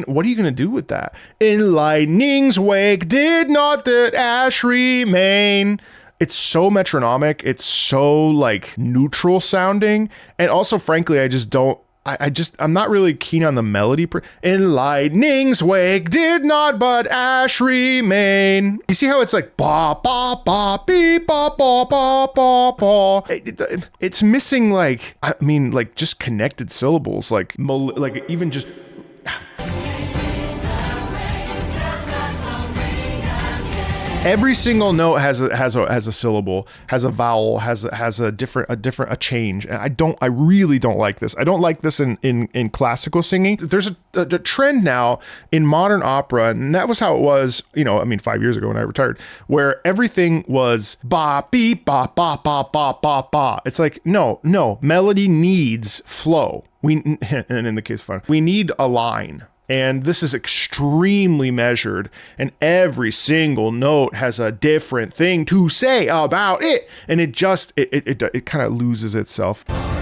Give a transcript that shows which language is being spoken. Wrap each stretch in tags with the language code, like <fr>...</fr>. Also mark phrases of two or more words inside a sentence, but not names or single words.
<en>What are you gonna do with that? In lightning's wake did not that ash remain. It's so metronomic. It's so like neutral sounding. And also, frankly, I'm not really keen on the melody. In lightning's wake did not but ash remain. You see how it's like ba ba ba beep ba ba ba ba ba. It's missing like, I mean, like just connected syllables, like even just. Every single note has a syllable, has a vowel, has a change, and I really don't like this. I don't like this in classical singing. There's a trend now in modern opera, and that was how it was, 5 years ago when I retired, where everything was ba beep ba ba ba ba ba ba. It's like no, melody needs flow. And in the case of fun, we need a line. And this is extremely measured, and every single note has a different thing to say about it, and it kind of loses itself.</en>